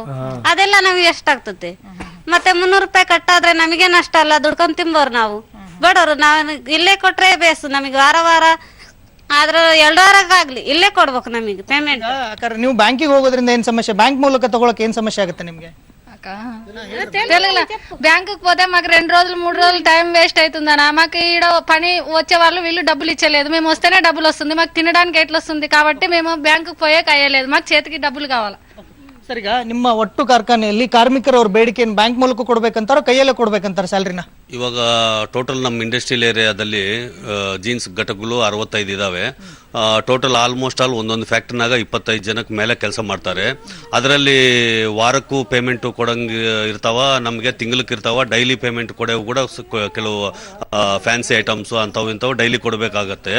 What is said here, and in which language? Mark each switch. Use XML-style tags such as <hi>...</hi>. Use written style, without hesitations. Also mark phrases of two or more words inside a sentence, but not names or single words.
<kn>ಅದೆಲ್ಲ ನಮಗೆ ಎಷ್ಟಾಗ್ತದೆ? ಮತ್ತೆ 300 ರೂಪಾಯಿ ಕಟ್ಟಾದ್ರೆ ನಮಗೆ ನಷ್ಟ ಅಲ್ಲ, ದುಡ್ಕೊಂಡ್ ತಿಂಬೋರ್ ನಾವು. ಬಡವರು ನಾವ್ ಇಲ್ಲೇ ಕೊಟ್ರೆ ಬೇಸು ನಮಗೆ ವಾರ ವಾರ ಆದ್ರ 2 ವಾರಕ್ಕಾಗ್ಲಿ ಇಲ್ಲೇ ಕೊಡ್ಬೇಕು ನಮಗೆ ಪೇಮೆಂಟ್. ನೀವು ಬ್ಯಾಂಕಿಗೆ ಹೋಗೋದ್ರಿಂದ ಏನ್ ಸಮಸ್ಯೆ, ಬ್ಯಾಂಕ್ ಮೂಲಕ ತಗೊಳಕ್ ಏನ್ ಸಮಸ್ಯೆ ಆಗುತ್ತೆ నిమ్ಗೆ?</kn> <te>బ్యాంకుకి పోతే మాకు 2 రోజులు 3 రోజులు టైం వేస్ట్ అవుతుందన్న. మాకు ఈడ పని వచ్చే వాళ్ళు వీళ్ళు డబ్బులు ఇచ్చలేదు, మేము వస్తేనే డబ్బులు వస్తుంది, మాకు తినడానికి ఎట్లా వస్తుంది, కాబట్టి మేము బ్యాంకుకి పోయే అయ్యలేదు, మాకు చేతికి డబ్బులు కావాలి.</te> <kn>ಸರ್, ಈಗ ನಿಮ್ಮ ಒಟ್ಟು ಕಾರ್ಖಾನೆಯಲ್ಲಿ ಕಾರ್ಮಿಕರ ಅವ್ರ ಬೇಡಿಕೆಯನ್ನು ಬ್ಯಾಂಕ್ ಮೂಲಕ ಕೊಡ್ಬೇಕಂತಾರೋ ಕೈಯಲ್ಲೇ ಕೊಡ್ಬೇಕಂತಾರ ಸ್ಯಾಲರಿನ? ಇವಾಗ ಟೋಟಲ್ ನಮ್ಮ</kn> <en>industrial areadalli</en> <kn>ಜೀನ್ಸ್ ಘಟಕಗಳು 65 ಇದಾವೆ.</kn> <en>total almost all</en> <kn>ಒಂದೊಂದು ಫ್ಯಾಕ್ಟ್ರಿನಾಗ 25 ಜನಕ್ಕೆ ಮೇಲೆ ಕೆಲಸ ಮಾಡ್ತಾರೆ. ಅದರಲ್ಲಿ ವಾರಕ್ಕೂ ಪೇಮೆಂಟು ಕೊಡಂಗೆ ಇರ್ತಾವ, ನಮಗೆ ತಿಂಗ್ಳಕ್ಕೆ ಇರ್ತಾವ,</kn> <en>daily payment</en> <kn>ಕೊಡೋವು ಕೂಡ ಕೆಲವು</kn> <en>fancy itemsu</en> <kn>ಅಂಥವು ಇಂಥವು ಡೈಲಿ ಕೊಡಬೇಕಾಗತ್ತೆ.</kn>